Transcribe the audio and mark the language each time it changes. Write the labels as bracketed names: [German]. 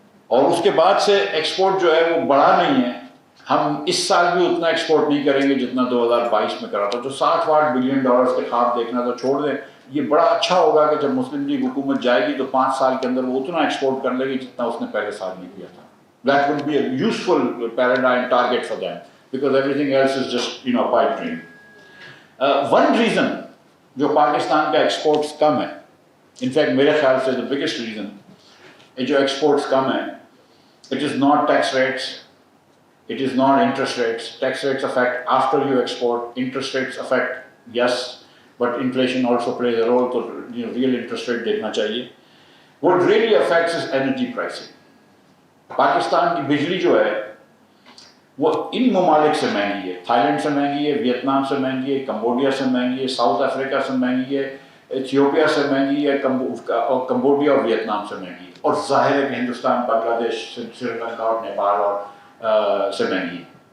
[Urdu] اور اس کے بعد سے ایکسپورٹ جو ہے وہ بڑا نہیں ہے. ہم اس سال بھی اتنا ایکسپورٹ نہیں کریں گے جتنا 2022 میں کرا تھا. جو $60 بلین کے خواب دیکھنا تو چھوڑ دیں. یہ بڑا اچھا ہوگا کہ جب مسلم لیگ حکومت جائے گی تو 5 سال کے اندر وہ اتنا ایکسپورٹ کر لے گی جتنا اس نے پہلے سال میں کیا تھا. [English] That would be a useful paradigm target for them because everything else is just pipe dream. One reason [Urdu] جو پاکستان کا ایکسپورٹس کم ہے، انفیکٹ میرے خیال سے [English] the biggest reason [Urdu] جو ایکسپورٹس کم ہے، [English] it is not tax rates, it is not interest rates. Tax rates affect after you export, interest rates affect, yes, but inflation also plays a role, so real interest rate [Urdu] دیکھنا چاہیے. [English] What really affects is energy pricing. [Urdu] Pakistan کی بجلی جو ہے وہ ان ممالک سے مہنگی ہے. تھائی لینڈ سے مہنگی ہے، ویتنام سے مہنگی ہے، کمبوڈیا سے مہنگی ہے، ساؤتھ افریقہ سے مہنگی ہے، ایتھیوپیا سے مہنگی ہے، کمبوڈیا اور ویتنام سے مہنگی ہے، اور ظاہر ہے کہ ہندوستان، بنگلہ دیش، سری لنکا اور نیپال اور سے مہنگی ہے.